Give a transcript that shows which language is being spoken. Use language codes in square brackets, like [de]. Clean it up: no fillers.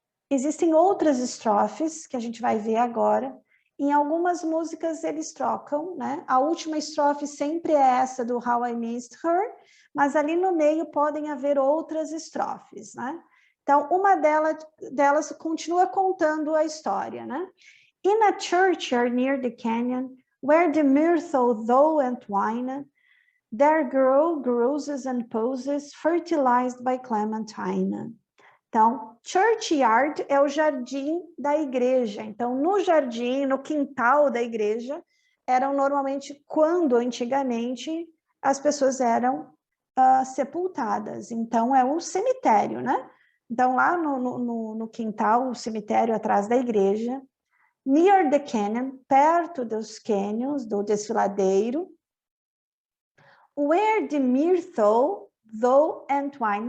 [pt] Existem outras estrofes que a gente vai ver agora. Em algumas músicas eles trocam, né? A última estrofe sempre é essa do [en] How I Missed Her, [pt] mas ali no meio podem haver outras estrofes, né? Então, uma delas continua contando a história, né? [en] In a churchyard near the canyon, where the myrtle though entwined, there grow roses and posies fertilized by Clementine. [pt] Então, churchyard é o jardim da igreja. Então, no jardim, no quintal da igreja, eram normalmente, quando antigamente, as pessoas eram sepultadas. Então, é um cemitério, né? Então, lá no quintal, o cemitério atrás da igreja, [en] near the canyon, [pt] perto dos canyons, do desfiladeiro, [en] where the myrtle though entwine.